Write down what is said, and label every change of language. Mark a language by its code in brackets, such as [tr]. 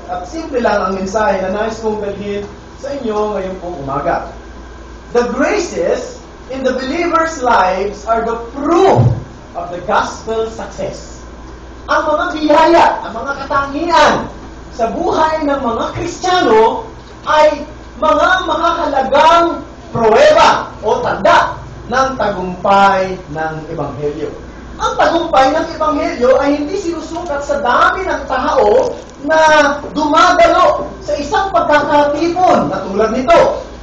[tl] At simple lang ang mensahe na nais kong dalhin sa inyo ngayon pong umaga. [en] The graces in the believers' lives are the proof of the gospel success. [tl] Ang mga biyaya, ang mga katangian sa buhay ng mga Kristiyano ay mga makakalagang pruweba o tanda ng tagumpay ng Ebanghelyo. Ang tagumpay ng Ebanghelyo ay hindi sinusukat sa dami ng tao na dumadalo sa isang pagkakatipon na tulad nito.